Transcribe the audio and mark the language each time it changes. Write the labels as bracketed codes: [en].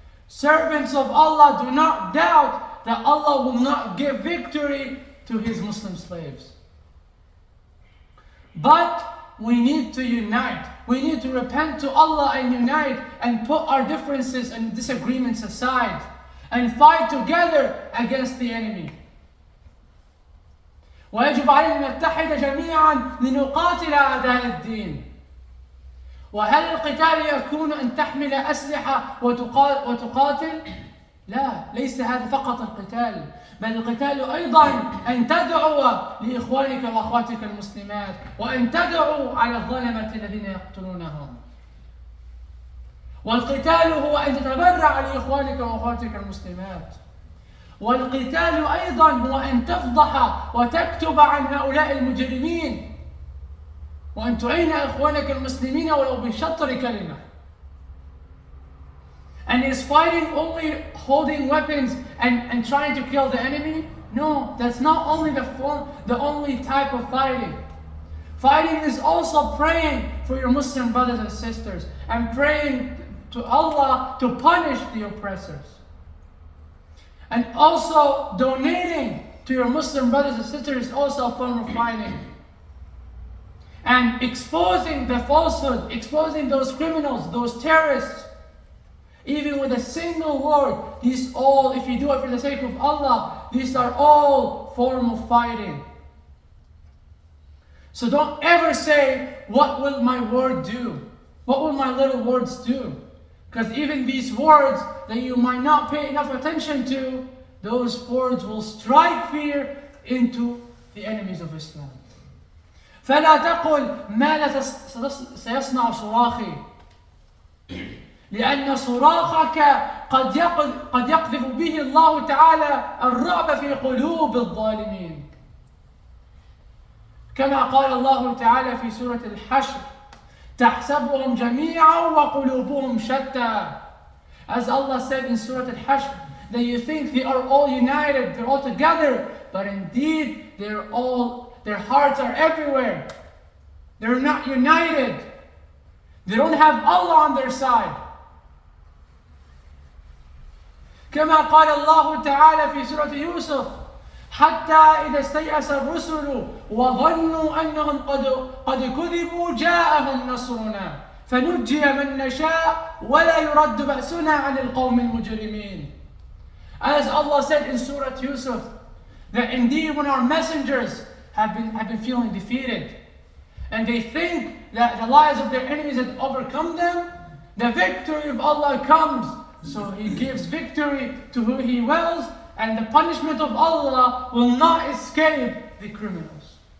[en] Servants of Allah, do not doubt that Allah will not give victory to His Muslim slaves. But we need to unite. We need to repent to Allah and unite and put our differences and disagreements aside and fight together against the enemy. [ar] ويجب علينا أن نتحد جميعا لنقاتل أعداء الدين. وهل القتال يكون أن تحمل أسلحة وتقاتل؟ لا، ليس هذا فقط القتال، بل القتال أيضا أن تدعو لإخوانك وأخواتك المسلمات، وأن تدعو على الظلمة الذين يقتلونهم. والقتال هو أن تتبرع لإخوانك وأخواتك المسلمات. والقتال أيضا هو أن تفضح وتكتب عن هؤلاء المجرمين، وأن تعين إخوانك المسلمين ولو بشطر كلمة. [en] And is fighting only holding weapons and trying to kill the enemy? No, only the only type of fighting. Fighting is also praying for your Muslim brothers and sisters and praying to Allah to punish the oppressors. And also donating to your Muslim brothers and sisters is also a form of fighting. And exposing the falsehood, exposing those criminals, those terrorists, even with a single word, these all, if you do it for the sake of Allah, these are all form of fighting. So don't ever say, what will my word do? What will my little words do? Because even these words that you might not pay enough attention to, those words will strike fear into the enemies of Islam. [ar] فلا تقل ماذا سيصنع صراخي لأن صراخك قد يقذف به الله تعالى الرعب في قلوب الظالمين. كما قال الله تعالى في سورة الحشر تحسبهم جميعا وقلوبهم شتى. [en] As Allah said in Surah Al-Hashr, that you think they are all united, they're all together, but indeed their hearts are everywhere. They're not united. They don't have Allah on their side. [ar] كما قال الله تعالى في سورة يوسف حتى إذا استيأس الرسل وظنوا أنهم قد كذبوا جاءهم نصرنا فنجي من نشاء ولا يرد بأسنا عن القوم المجرمين. [en] As Allah said in Surah Yusuf, that indeed when our messengers have been feeling defeated and they think that the lies of their enemies have overcome them, the victory of Allah comes. So He gives victory to who He wills, and the punishment of Allah will not escape the criminals.